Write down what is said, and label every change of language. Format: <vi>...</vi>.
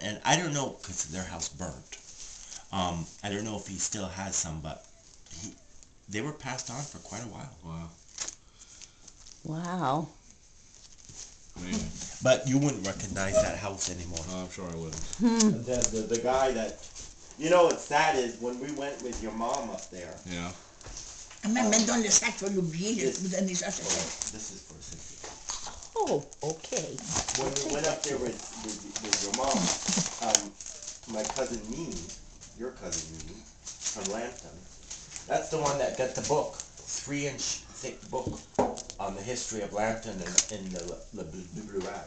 <en>And I don't know, because their house burnt. I don't know if he still has some, but they were passed on for quite a while. wow. Wow. Amazing. But you wouldn't recognize that house anymore. Oh, I'm sure I wouldn't. The guy that, you know what's sad is when we went with your mom up there. Yeah.</en> <fr>Même dans le sac, faut l'oublier, vous donnez ça, c'est</fr> <en>This is for Cynthia. Oh, okay. When we went up there with your mom, my cousin Mimi, your cousin Mimi, from Lambton, that's the one that got the book, 3-inch thick book on the history of Lambton and the Blue Rat.</en>